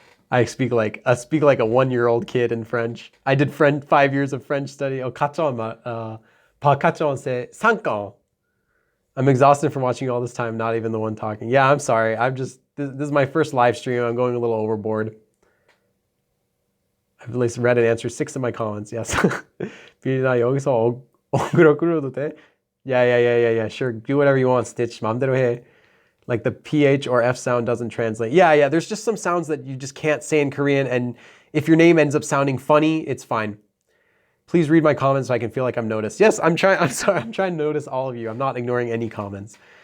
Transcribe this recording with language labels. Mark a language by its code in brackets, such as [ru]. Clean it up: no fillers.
[en] I speak like a 1-year-old kid in French. I did 5 years of French study. [fr] Oh, 4 ans, pas 4 ans, c'est 5 ans. [en] I'm exhausted from watching all this time, not even the one talking. Yeah, I'm sorry. This is my first live stream. I'm going a little overboard. I've at least read and answered 6 of my comments. Yes. [ko] 비나 여기서 어그로 끌어도 돼? [en] Yeah. Sure. Do whatever you want, Stitch. [ko] 마음대로 해. [en] Like the PH or F sound doesn't translate. Yeah. There's just some sounds that you just can't say in Korean. And if your name ends up sounding funny, it's fine. Please read my comments so I can feel like I'm noticed. Yes, I'm trying to notice all of you. I'm not ignoring any comments.